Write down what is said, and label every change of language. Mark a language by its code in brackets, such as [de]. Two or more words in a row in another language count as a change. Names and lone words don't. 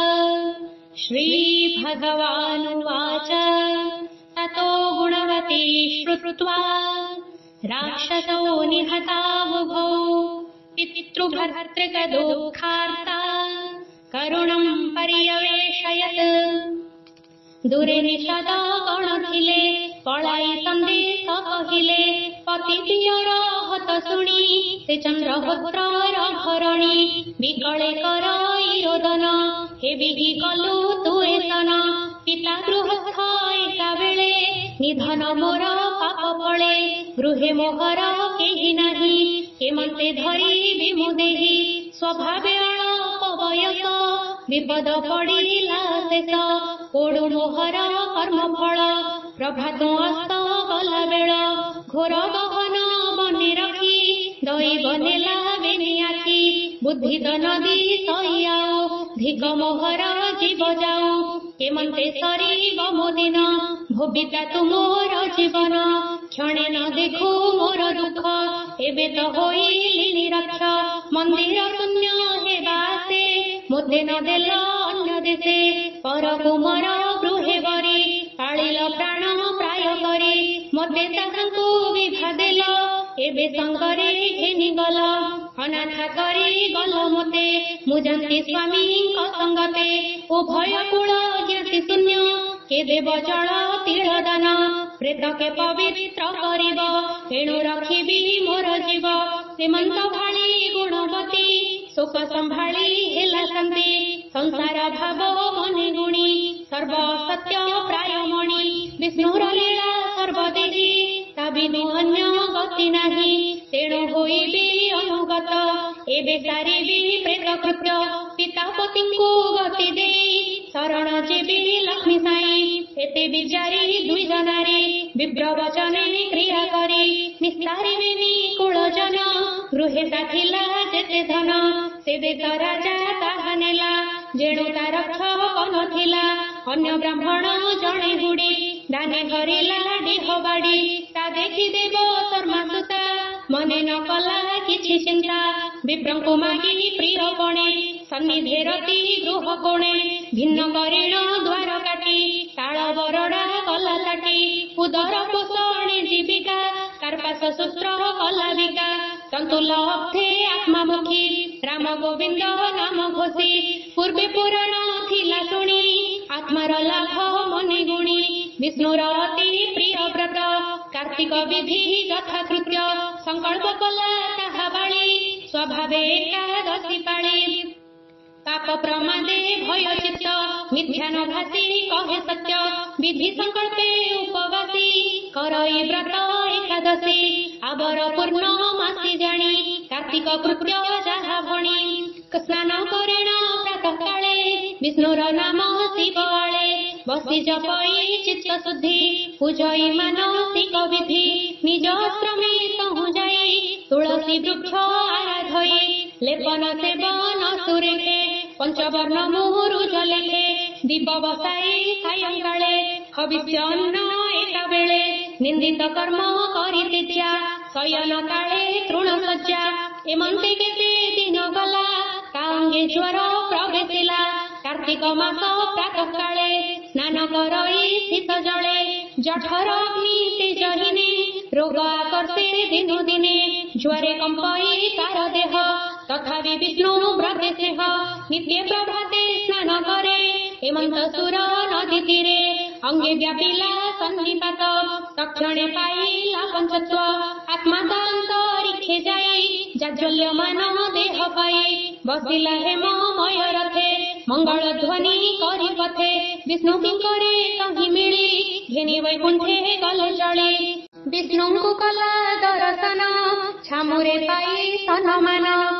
[sa] श्रीभगवानुवाच ततो गुणवती श्रुत्वा राक्षसो निहतावुभौ पितृभर्तृकदुःखार्ता करुणम् पर्यवेशयत्। [or] ଦୂରେ ନିଷଦା ଗଣଥିଲେ ପଳାଇ ସନ୍ଦେଶ କହିଲେ ପତି ପ୍ରିୟର ହତ ଶୁଣି ସେ ଚନ୍ଦ୍ରହୋତ୍ରର ଭରଣୀ ବିକଳେ କରାଇ ରୋଦନ ହେବିହି କଲୁ ତୁ ଏସନ ପିତା ଗୃହସ୍ଥ ଏକା ବେଳେ ନିଧନ ମୋର ପାପ ଫଳେ ଗୃହେ ମୋହର କେହି ନାହି ହେମନ୍ତେ ଧରି ବିମୁଦେହି ସ୍ୱଭାବେ ଅଳ୍ପ ବୟସ ବିପଦ ପଡିଲା ଶେଷ କୋଡୁ ମୋହର କର୍ମଫଳ ପ୍ରଭାତ ଅସ୍ତ ଗଲା ବେଳ ଘୋର ଗହନ ବନେ ରଖି ଦୈବ ନେଲା ବେନି ଆଖି ବୁଦ୍ଧି ତ ନଦୀ ସୈୟାଓ ଧିକ ମୋହର ଜୀବ ଯାଓ ହେମନ୍ତେ ସରୀବ ମୋ ଦିନ ଭୋବିତା ତୁ ମୋର ଜୀବନ କ୍ଷଣେ ନ ଦେଖୁ ମୋର ଦୁଖ ଏବେ ତ ହୋଇଲି ନିରକ୍ଷ ମନ୍ଦିର ଶୂନ୍ୟ ହେବା ସେ ମୋତେ ନ ଦେଲ ଅନ୍ୟ ଦେଶେ ପର କୁମର ଗୃହେ ବରି ପାଳିଲ ପ୍ରାଣ ପ୍ରାୟ କରି ମୋତେ ତାହାଙ୍କୁ ବିଭା ଦେଲ ଏବେ ସଙ୍ଗରେ ଘେନି ଗଲ ଅନାଥ କରି ଗଲ ମୋତେ ମୁଜନ୍ତୀ ସ୍ୱାମୀ ସଙ୍ଗତେ ଉଭୟ କୂଳ ଜ୍ଞାତି ଶୂନ୍ୟ କେ ଦେବ ଜଳ ତୀର ଦାନ ପ୍ରେତ କେ ପବିତ୍ର କରିବ ଏଣୁ ରଖିବି ମୋର ଜୀବ ଶ୍ରୀମନ୍ତ ଭାଳି ଗୁଣବତୀ ସୁଖ ସମ୍ଭାଳି ହେଲା ଶାନ୍ତି ସଂସାର ଭାବ ମନେ ଗୁଣି ସର୍ବ ସତ୍ୟ ପ୍ରାୟ ମଣି ବିଷ୍ଣୁର ଲୀଳା ସର୍ବଦେହୀ ତା ବିନୁ ଅନ୍ୟ ଗତି ନାହି ତେଣୁ ହୋଇବି ଅନୁଗତ ଏବେ ସାରିବି ପ୍ରେତ କୃତ୍ୟ ପିତା ପତିଙ୍କୁ ଗତି ଦେଇ ଶରଣ ଜେବି ଲକ୍ଷ୍ମୀ ସାଇ ଏତେ ବିଚାରି ଦୁଇ ଜନାରୀ ବିପ୍ର ବଚନେ କ୍ରିୟା କରି ନିସ୍ତାରିବେନି କୁଳ ଜନ ଗୃହେ ସାଥିଲା ଯେତେ ଧନ ସେ ଦେଶ ରାଜା ତାହା ନେଲା ଯେଣୁ ତା ରକ୍ଷକ ନଥିଲା ଅନ୍ୟ ବ୍ରାହ୍ମଣ ଜଣେ ଗୁଡି ଦାନେ ହରିଲା ଦେହ ବାଡ଼ି ତା ଦେଖି ଦେବ ଶର୍ମାସୁତା ମନେ ନ କଲା କିଛି ଚିନ୍ତା ବିପ୍ରଙ୍କୁ ମାଗି ପ୍ରିୟପଣେ ସନ୍ନିଧେ ରତି ଗୃହ କୋଣେ ଭିନ୍ନ କରିଣ ଦ୍ୱାର କାଟି ତାଳ ବରଡା କଲା କାଟି ଉଦର ପୋଷଣେ ଜୀବିକା କାର୍ପାସ ସୂତ୍ର କଲା ବିକା ତନ୍ତୁଳ ଅଥେ ଆତ୍ମାମୁଖୀ ରାମ ଗୋବିନ୍ଦ ନାମ ଘୋଷି ପୂର୍ବେ ପୁରାଣ ଥିଲା ଶୁଣି ଆତ୍ମାର ଲାଭ ମନେ ଗୁଣି ବିଷ୍ଣୁର ଅତି ପ୍ରିୟ ବ୍ରତ କାର୍ତ୍ତିକ ବିଧି ଯଥାକୃତ୍ୟ ସଙ୍କଳ୍ପ କଲା ତାହା ବାଳି ସ୍ୱଭାବେ ଏକାଦଶୀ ପାଳି ପାପ ପ୍ରମାଦେ ଭୟ ଚିତ୍ତ ମିଥ୍ୟା ନ ଭାସି କହେ ସତ୍ୟ ବିଧି ସଙ୍କଳ୍ପେ ଉପବାସୀ କରଇ ବ୍ରତ ଏକାଦଶୀ ଆବର ପୂର୍ଣ୍ଣ ମାସୀ ଜାଣି କାର୍ତ୍ତିକ କୃତ୍ୟ ଯାହା ଭଣି ସ୍ନାନ କରେଣ ପ୍ରାତଃ କାଳେ ବିଷ୍ଣୁର ନାମ ଶିବ ଆଳେ ବସି ଜପଇ ଚିତ୍ତ ଶୁଦ୍ଧି ପୂଜଇ ମାନସିକ ବିଧି ନିଜ ଆଶ୍ରମେ ସହୁ ଯାଇ ତୁଳସୀ ବୃକ୍ଷ ଆରାଧଇ ଲେପନ ସେବନ ସୁରେଖେ ପଞ୍ଚବର୍ଣ୍ଣ ମୁହୁରୁ ଜଳେଖେ ଦୀପ ବସାଇ ସାୟଂକାଳେ ହବିଷ୍ୟ ଅନ୍ନ ଏକା ବେଳେ ନିନ୍ଦିତ କର୍ମ କରି ତ୍ୟଜ୍ୟା ଶୟନ କାଳେ ତୃଣସଜ୍ଜା ଏମନ୍ତେ କେତେ ଦିନ ଗଲା କାଙ୍ଗେ ଜ୍ୱର ପ୍ରବେଶିଲା କାର୍ତ୍ତିକ ମାସ ପ୍ରାତଃ କାଳେ ସ୍ନାନ କରଇ ଶୀତ ଜଳେ ଜଠର ଅଗ୍ନି ତେଜହୀନେ ରୋଗ ଆକର୍ଷେ ଦିନୁ ଦିନେ ଜ୍ୱରେ କମ୍ପଇ ତାର ଦେହ ତଥାପି ବିଷ୍ଣୁ ବ୍ରତେ ସ୍ନେହ ନିତ୍ୟ ପ୍ରଭାତେ ସ୍ନାନ କରେ ହେମନ୍ତ ସୁର ନଦୀ ତୀରେ ଅଙ୍ଗେ ବ୍ୟାପିଲା ସନ୍ନିପାତ ତକ୍ଷଣେ ପାଇଲା ପଞ୍ଚତ୍ୱ ଆତ୍ମା ଅନ୍ତରିକ୍ଷେ ଯାଇ ଜାଜ୍ୱଲ୍ୟମାନ ଦେହ ପାଇ ବସିଲା ହେମମୟ ରଥେ ମଙ୍ଗଳ ଧ୍ୱନି କରି ପଥେ ବିଷ୍ଣୁ କିଙ୍କରେ କହି ମିଳି ଘେନି ବୈକୁଣ୍ଠେ ଗଲ ଚଳେ ବିଷ୍ଣୁଙ୍କୁ କଲା ଦର୍ଶନ ଛାମୁରେ ପାଇ ସନମାନ